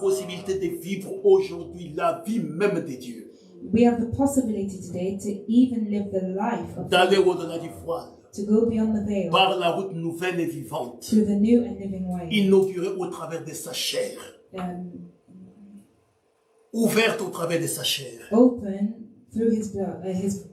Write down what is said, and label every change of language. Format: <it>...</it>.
<fr>possibilité de vivre aujourd'hui la vie même de Dieu.</fr> <en>We have the possibility today to even live the life of</en> <fr>D'aller</fr> <en>God,</en> <fr>au-delà du voile.</fr> <en>to go beyond the veil,</en> <fr>Par la route nouvelle et vivante.</fr> <en>to the new and living way.</en> <fr>Inaugurée au travers de sa chair. Ouverte au travers de sa chair.</fr> <en>Open through his blood, his</en>